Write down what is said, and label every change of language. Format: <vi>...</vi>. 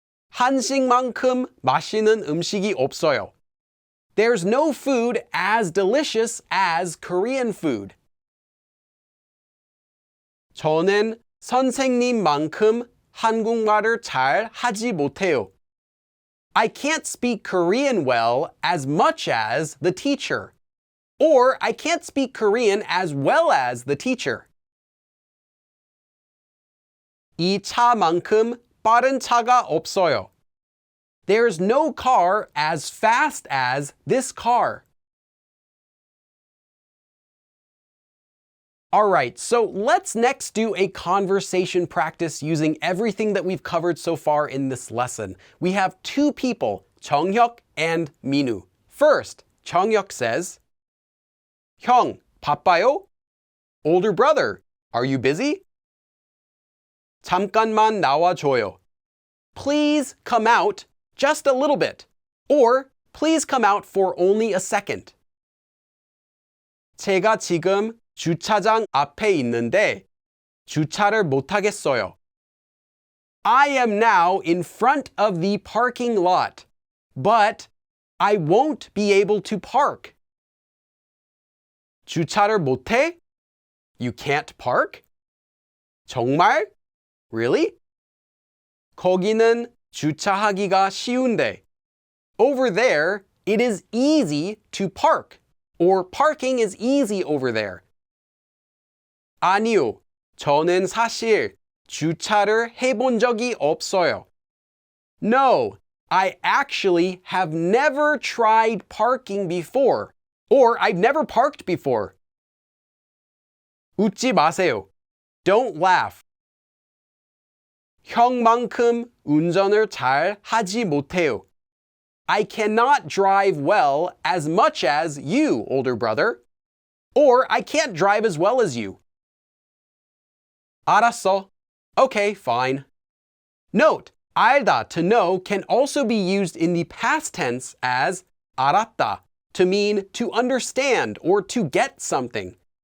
<ko>한식만큼 맛있는 음식이 없어요.</ko> <en>There's no food as delicious as Korean food.</en> <ko>저는 선생님만큼 한국말을 잘 하지 못해요.</ko> <en>I can't speak Korean well as much as the teacher. Or I can't speak Korean as well as the teacher.</en> <ko>이 차만큼 빠른 차가 없어요.</ko> <en>There's no car as fast as this car. Alright, so let's next do a conversation practice using everything that we've covered so far in this lesson. We have 2 people, 정혁 and Minoo. First, 정혁 says,</en> <ko>형, 바빠요?</ko> <en>Older brother, are you busy?</en> <ko>잠깐만 나와줘요.</ko> <en>Please come out just a little bit. Or please come out for only a second.</en> <ko>제가 지금 주차장 앞에 있는데 주차를 못하겠어요.</ko> <en>I am now in front of the parking lot, but I won't be able to park.</en> <ko>주차를 못해?</ko> <en>You can't park?</en> <ko>정말?</ko> <en>Really?</en> <ko>거기는 주차하기가 쉬운데.</ko> <en>Over there, it is easy to park. Or parking is easy over there.</en> <ko>아니요, 저는 사실 주차를 해본 적이 없어요.</ko> <en>No, I actually have never tried parking before. Or I've never parked before.</en> <ko>웃지 마세요.</ko> <en>Don't laugh.</en> <ko>형만큼 운전을 잘 하지 못해요.</ko> <en>I cannot drive well as much as you, older brother. Or I can't drive as well as you.</en> <ko>알았어.</ko> <en>Okay, fine. Note, 알다, to know, can also be used in the past tense as 알았다, to mean to understand or to get something.</en>